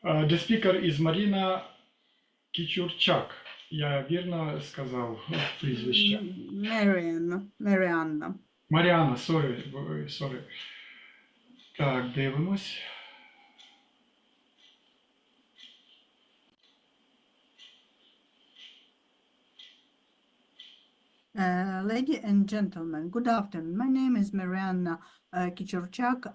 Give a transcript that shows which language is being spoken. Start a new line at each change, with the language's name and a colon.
English: The speaker is Marina Kichurchak.
Ukrainian: Я вірно сказав прізвище? Маріанна.
English: Маріанна, sorry.
Ukrainian: Так, дивимось.
English: Ladies and gentlemen, good afternoon. My name is Marianna Kichurchak.